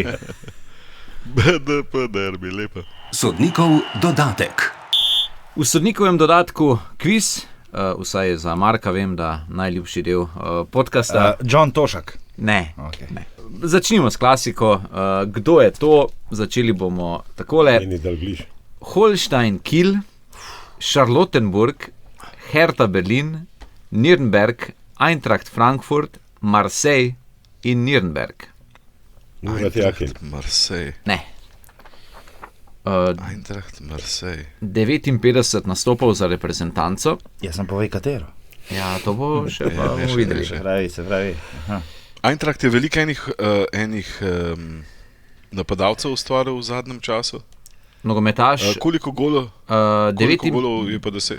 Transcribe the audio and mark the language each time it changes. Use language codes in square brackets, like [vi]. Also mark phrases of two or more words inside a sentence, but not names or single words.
[sl] BDP derbi, lepo. Sodnikov dodatek. V sodnikovem dodatku kviz, vsaj za Marka vem, da najljubši del podcasta. John Tošak. Ne, Okay. ne. Začnimo s klasiko. Kdo je to? Začeli bomo takole. Holstein Kiel, Charlottenburg, Hertha Berlin, Nürnberg, Eintracht Frankfurt, Marseille in Nürnberg. Eintracht Marseille. Ne. Eintracht Marseille. 59 nastopov za reprezentanco. Jaz sem povej katero. Ja, to bo še pa bomo videli. Se pravi. Aha. Eintracht je veliko enih napadalcev ustvaril v zadnjem času. Nogometaš. Koliko golov je pa 10?